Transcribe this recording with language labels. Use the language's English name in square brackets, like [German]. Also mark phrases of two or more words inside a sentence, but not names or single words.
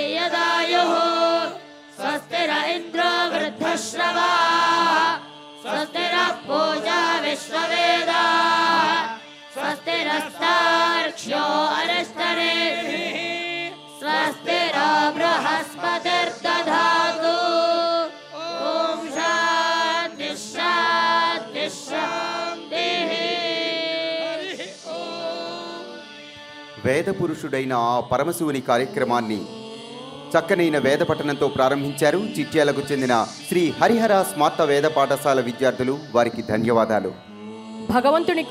[Sanskrit] यदायुः स्वस्ति न इन्द्रो वृद्धश्रवाः स्वस्ति नः पूजा विश्ववेदाः स्वस्ति नस्तार्क्ष्यो अरिष्टनेमिः स्वस्ति नो बृहस्पतिर्दधातु ॐ शान्तिः शान्तिः शान्तिः [Telugu] వేద పురుషుడైన ఆ పరమశివుని కార్యక్రమాన్ని చక్కనైన వేద పఠనంతో ప్రారంభించారు చిట్యాలకు చెందిన శ్రీ హరిహర స్మార్త వేద పాఠశాల విద్యార్థులు. వారికి ధన్యవాదాలు. భగవంతుని